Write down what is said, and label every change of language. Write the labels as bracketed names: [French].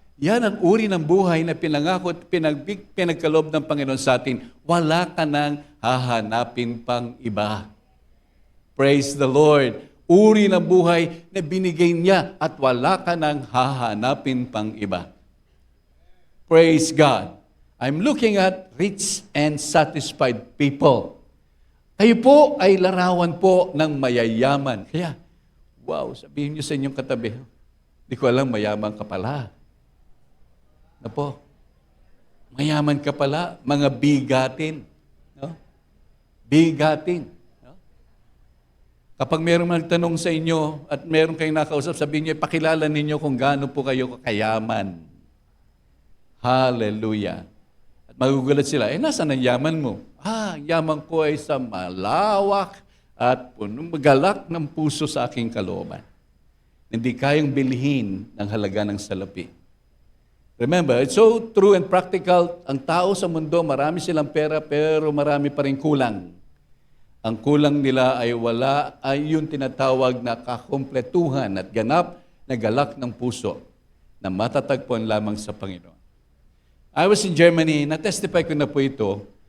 [Filipino] Yan ang uri ng buhay na pinangako at pinagkaloob ng Panginoon sa atin. Wala ka nang hahanapin pang iba. [English] Praise the Lord. [Filipino] Uri ng buhay na binigay niya at wala ka nang hahanapin pang iba. [English] Praise God. I'm looking at rich and satisfied people. [Filipino] Kayo po ay larawan po ng mayayaman. Kaya, sabihin niyo sa inyong katabi, di ko alam, mayaman ka pala. Na po, mayaman ka pala, mga bigatin. No? Bigatin. Kapag mayroong magtanong sa inyo at mayroong kayong nakausap, sabihin niyo, pakilala ninyo kung gaano po kayo kakayaman. Hallelujah. At magugulat sila, nasaan ang yaman mo? Yaman ko ay sa malawak at magalak ng puso sa aking kalooban. Hindi kayang bilhin ng halaga ng salapi. [English] Remember, it's so true and practical. [Filipino] Ang tao sa mundo, marami silang pera pero marami pa rin kulang. Ang kulang nila ay yung tinatawag na kakumpletuhan at ganap na galak ng puso na matatagpuan lamang sa Panginoon. [English] I was in Germany, [Filipino] na-testify ko na po ito.